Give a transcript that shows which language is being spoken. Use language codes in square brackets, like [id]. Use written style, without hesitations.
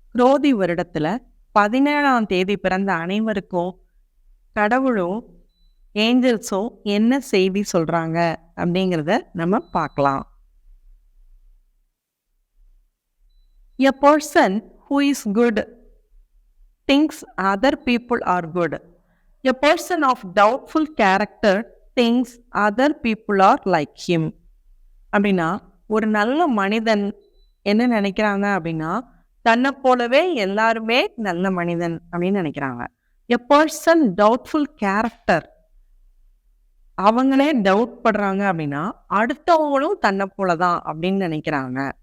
[ta] குரோதி வருடத்துல 17ஆம் தேதி பிறந்த அனைவருக்கும் கடவுளும், ஏஞ்சல்ஸும் என்ன செய்தி சொல்றாங்க அப்படிங்கிறத நம்ம பார்க்கலாம். [en] A person who is good thinks other people are good. A person of doubtful character thinks other people are like him. [ta] அப்படின்னா ஒரு நல்ல மனிதன் என்ன நினைக்கிறாங்க அப்படின்னா, தன்னை போலவே எல்லாருமே நல்ல மனிதன் அப்படின்னு நினைக்கிறாங்க. [en] a person doubtful character, [ta] அவங்களே டவுட் படுறாங்க அப்படின்னா அடுத்தவங்களும் தன்னை போலதான் அப்படின்னு நினைக்கிறாங்க.